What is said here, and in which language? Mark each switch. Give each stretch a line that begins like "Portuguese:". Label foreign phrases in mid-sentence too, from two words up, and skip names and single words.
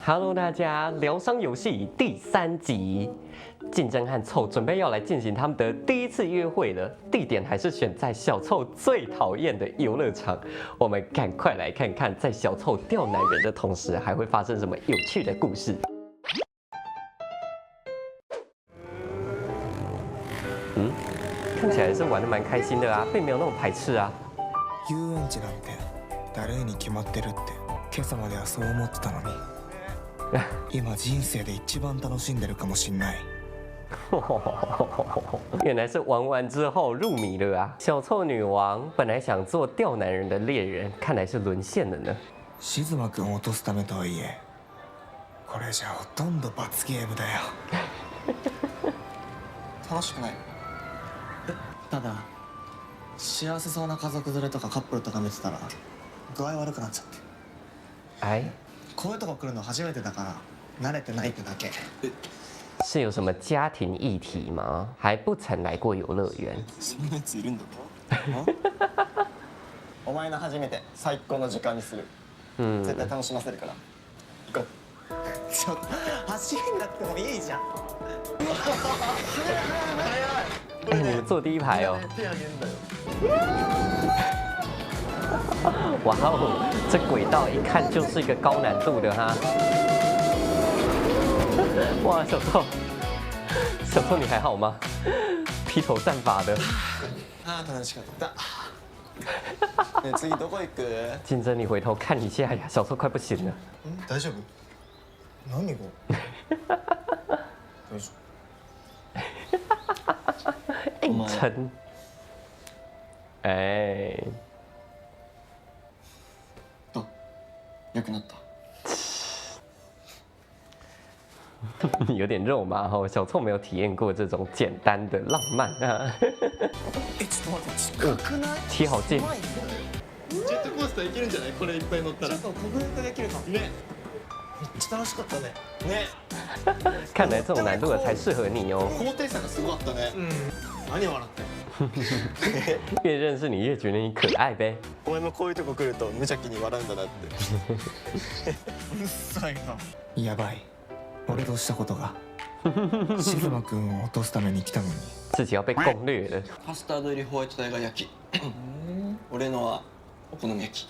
Chinese: Hello，大家，疗伤游戏第3集，竞争和凑准备要来进行他们的第一次约会了，地点还是选在小凑最讨厌的游乐场。我们赶快来看看，在小凑钓男人的同时，还会发生什么有趣的故事。看起来是玩得蛮开心的啊，并没有那么排斥啊。
Japanese: 遊園地なんてだるいに決まってるって今朝まではそう思ってたのに今人生で一番楽しんでるかもしんない。
Chinese: 原来是玩完之后入迷了啊！小臭女王本来想做钓男人的猎人，看来是沦陷了呢。
Japanese: 静馬くんを落とすためとはいえこれじゃほとんど罰ゲームだよ。楽しくない。ただ幸せそうな家族連れとかカップルとか見てたら具合悪くなっちゃって。哎，こういうとこ来るの初めてだから慣れてないってだけ。
Chinese: 是有什么家庭议题吗？还不曾来过游乐园。
Japanese: そんなやついるんだ。お前の初めて最高の時間にする。絶対楽しませるから。行こう。ちょっと走んなくてもいいじゃん。
Chinese: 哎，你们坐第一排哦。
Japanese: 手あげんだよ。
Chinese: 哇哦，这轨道一看就是一个高难度的哈。哇，小臭，小臭你还好吗？披头散发的。
Japanese: あー楽しかった。ね次どこ行く？
Chinese: 竞争，你回头看一下呀，小臭快不行了。
Japanese: 大丈夫？何が？大丈夫。
Chinese: 硬撑。哎。
Japanese: どう？良くなった？
Chinese: 有点肉麻哈，小臭没有体验過這種簡單的浪漫啊。
Japanese: ちょっと待って、近くない？
Chinese: 貼好近。
Japanese: ジェットコースター行けるんじゃない？これいっぱい乗ったら。ちょっと克服できるかも。ね。めっちゃ楽しかったね。ね。
Chinese: 看来這種難度的才適合你哦。
Japanese: 高低差がすごかったね。何笑って。
Chinese: 越認識你越覺得你可愛呗。
Japanese: お前もこういうとこ来ると無邪気に笑うんだなって。うっさいな。やばい。俺としたことが。静馬くんを落とすために来たのに。
Chinese: 自己要被攻略了。
Japanese: カスタード入りホワイトタイガー焼き。俺のはお好み焼き。